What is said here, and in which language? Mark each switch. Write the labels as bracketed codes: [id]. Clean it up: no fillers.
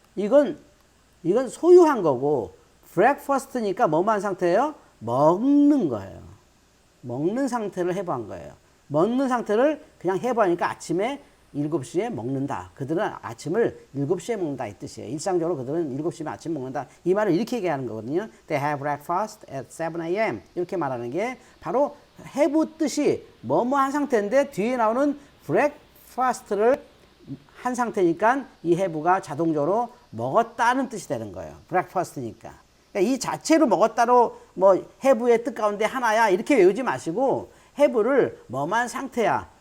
[ko] 이건 소유한 거고 breakfast니까 뭐뭐한 상태예요? 먹는 거예요. 먹는 상태를 have 한 거예요. 먹는 상태를 그냥 have 하니까 아침에 7시에 먹는다. 그들은 아침을 7시에 먹는다 이 뜻이에요. 일상적으로 그들은 7시에 아침 먹는다. 이 말을 이렇게 얘기하는 거거든요. [en] They have breakfast at 7 a.m. [ko] 이렇게 말하는 게 바로 have 뜻이 뭐뭐한 상태인데 뒤에 나오는 breakfast를 한 상태니까 이 have가 자동적으로 먹었다는 뜻이 되는 거예요. breakfast니까. 그러니까 이 자체로 먹었다로 뭐 have의 뜻 가운데 하나야 이렇게 외우지 마시고 have를 뭐만 상태야.